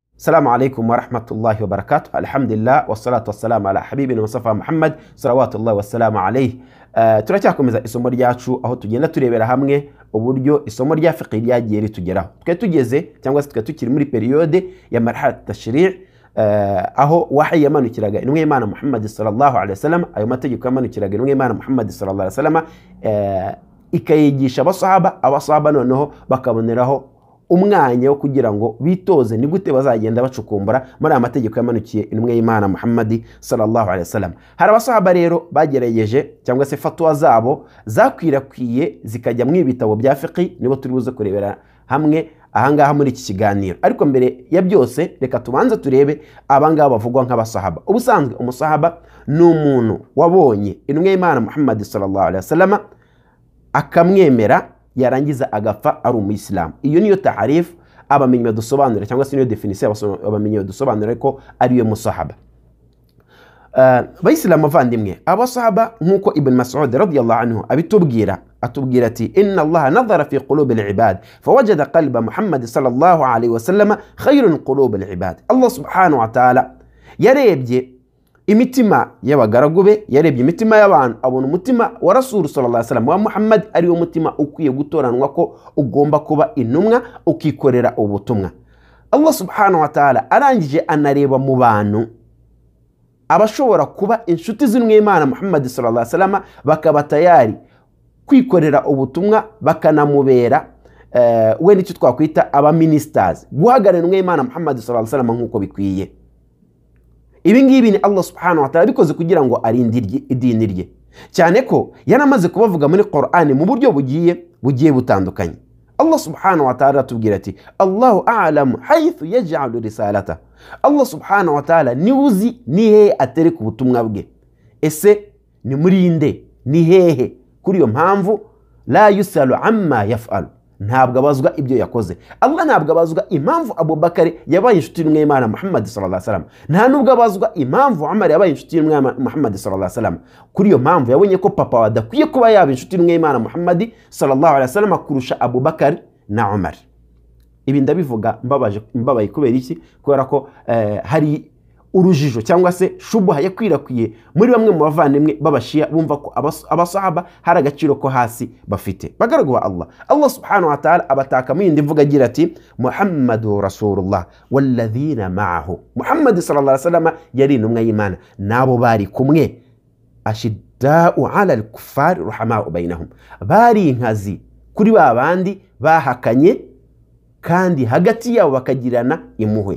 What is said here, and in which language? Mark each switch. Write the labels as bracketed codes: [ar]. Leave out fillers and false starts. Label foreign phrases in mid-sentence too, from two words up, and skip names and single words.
[ar] السلام عليكم ورحمة الله وبركاته. الحمد لله والصلاة والسلام على حبيبنا مصطفى محمد صلوات الله والسلام عليه. [rw] turacyakomeza isomo ryacu aho tugenda turebera hamwe uburyo isomo rya fiqh ryagiye ritugeraho. Tugeze cyangwa se tukiri muri periode ya [ar] مرحلة تشريع' [rw] aho wahi yamanukiraga intumwa y'Imana Muhammad [ar] صلى الله عليه وسلم, [rw] ayo mategeko yamanukiraga intumwa y'Imana Muhammad [ar] صلى الله عليه وسلم [rw] ikayigisha abasahaba noneho bakaboneraho umwanya wo kugira ngo bitoze ni gute bazagenda bacukumbura muri amategeko yamanukiye intumwa y'Imana Muhammad [ar] صلى الله عليه وسلم. [rw] Hari abasahaba rero bagerageje cyangwa se fatwa zabo zakwirakwiye zikajya mu ibitabo bya fiqh, nibo turi buze kurebera hamwe ahangaha muri iki kiganiro. Ariko mbere ya byose reka tubanze turebe abangaba bavugwa nk'abasahaba. Ubusanzwe umusahaba ni umuntu wabonye intumwa y'Imana Muhammad [ar] صلى الله عليه وسلم [rw] akamwemera yarangiza agapfa ari umuyisilamu. Iyo niyo taharif abamenyi badusobanura cyangwa se niyo definition abamenyi badusobanura ko ari yo musahaba. Bayisilamu bavandimwe, abasahaba nkuko Ibn Mas'ud [ar] رضي الله عنه [rw] atubwira ati [ar] إن الله نظر في قلوب العباد فوجد قلب محمد صلى الله عليه وسلم خير قلوب العباد. الله سبحانه وتعالى [rw] yarebye imitima y'abagaragu be, yarebye imitima y'abantu abona umutima wa [ar] رسول صلى الله عليه وسلم [rw] wa Muhammad ari wo mutima ukwiye gutoranwa ko ugomba kuba intumwa ukikorera ubutumwa. [ar] الله سبحانه وتعالى [rw] arangije anareba mu bantu abashobora kuba inshuti z'intumwa y'Imana Muhammad [ar] صلى الله عليه وسلم [rw] bakaba tayari kwikorera ubutumwa bakanamubera we nicyo twakwita aba ministers, guhagarara intumwa y'Imana Muhammad [ar] صلى الله عليه وسلم [rw] nkuko bikwiye. Ibi ngibi ni [ar] الله سبحانه وتعالى [rw] bikoze kugira ngo arinde idini rye, cyane ko yanamaze kubavuga muri Qur'an mu buryo bugiye butandukanye. [ar] الله سبحانه وتعالى [rw] atubwira ati [ar] الله أعلم حيث يجعل رسالة. الله سبحانه وتعالى [rw] ni uzi ni hehe atereka ubutumwa bwe. Ese ni muri inde, ni hehe? Kuri yo mpamvu [ar] لا يسأل عما يفعل, [rw] ntabwo abazwa ibyo yakoze. Allah ntabwo abazwa impamvu Abubakar yabaye inshuti y'intumwa y'Imana Muhammad [ar] صلى الله عليه وسلم, [rw] nta nubwo abazwa impamvu Umar yabaye inshuti y'intumwa Muhammad [ar] صلى الله عليه وسلم. [rw] Kuri yo mpamvu yabonye ko papa wadakwiye kuba yaba inshuti y'intumwa y'Imana Muhammad [ar] صلى الله عليه وسلم [rw] kurusha Abubakar na Umar. Ibi ndabivuga mbabaye kubera iki? Kubera ko hari urujijo cyangwa se shubuha yakwirakwiye muri bamwe mu bavandimwe babashia bumva ko abasahaba hari agaciro ko hasi bafite. Bagaragwa [ar] الله سبحانه وتعالى [rw] abataka mu yindi mvuga agira ati [ar] محمد رسول الله والذين معه. [rw] Muhammad [ar] صلى الله عليه وسلم [rw] yari intumwa y'Imana nabo bari kumwe, [ar] أشداء على الكفار رحماء بينهم, [rw] bari inkazi kuri babandi bahakanye kandi hagati yabo bakagirana impuhwe.